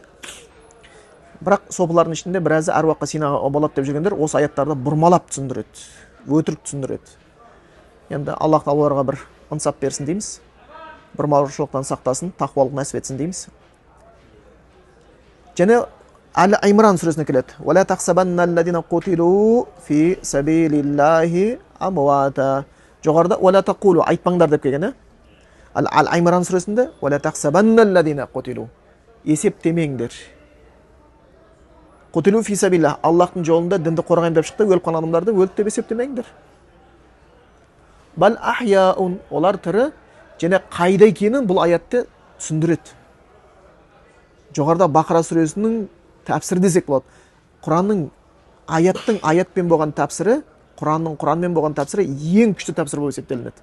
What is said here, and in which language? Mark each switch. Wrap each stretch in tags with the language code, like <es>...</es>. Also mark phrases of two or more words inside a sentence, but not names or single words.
<kk>Бірақ сопылардың ішінде біразы әруаққа сыйынуға болады деп жүргендер осы аяттарды бұрмалап түсіндіреді, өтірік түсіндіреді. Енді Аллах оларға бір ынсап берсін дейміз. Бұрмалаушылықтан сақтасын, тақуалық нәсіп етсін дейміз. Және Әл-Имран сүресіне келеді.</kk> <ar>ولا تحسبن الذين قتلوا في سبيل الله أمواتا.</ar> <kk>Жоғарыда</kk> <ar>ولا تقولوا,</ar> <kk>айтпаңдар деп келген.</kk> <ar>Әл-Имран сүресінде ولا تحسبن الذين قتلوا.</ar> <kk>Есептемеңдер.</kk> <ar>قتلوا في سبيل الله,</ar> <kk>Аллахтың жолында дінді қорғаймын деп шықты, өліп қалған адамдарды өлді деп есептемеңдер.</kk> <ar>بل أحياء,</ar> <kk>олар тірі. Және қайда екенін бұл аятты түсіндіреді. Жоғарыда Бақара сүресінің тәпсірі десек болады. Құранның аятпен болған тәпсірі, Құранмен болған тәпсірі ең күшті тәпсір болып есептелінеді.</kk>